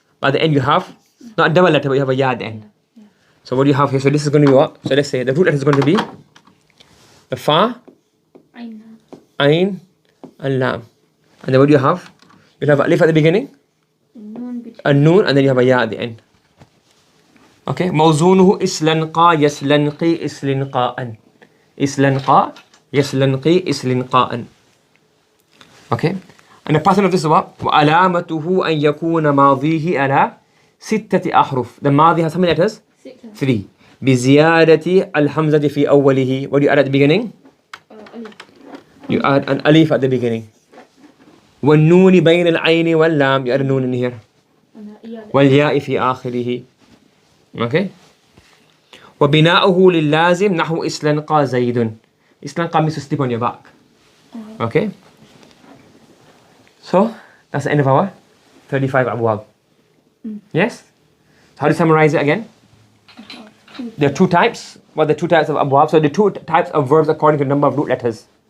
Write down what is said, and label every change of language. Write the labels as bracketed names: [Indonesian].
[English] At the end you have, not a double letter, but you have a ya at the end. So what do you have here? So this is going to be what? So let's say the root letter is going to be the fa, ain, and lam. And then what do you have? You'll have alif at the beginning, a noon, and then you have a ya at the end. [Arabic] Okay, موزونه إسلنقا يسلنقي إسلنقاء. إسلنقا يسلنقي إسلنقاء. [English] Okay, and the pattern of this is what? [Arabic] وعلامته أن يكون ماضيه على 6 أحرف. [English] The ماضي has how many letters? [Arabic] 3. بزيادة الحمزة في أوله. [English] What do you add at the beginning? You add an alif at the beginning. [Arabic] والنون بين العين واللام. [English] You add a noon in here. [Arabic] والياء في آخره. [English] Okay. [Arabic] وبناؤه لللازم نحو إسلنقا زيد. [English] Islanqa means to sleep on your back. Okay. So that's the end of our 35 abwab. Yes. So how do you summarize it again? There are 2 types. What are the 2 types of abwab? So the 2 types of verbs according to the number of root letters.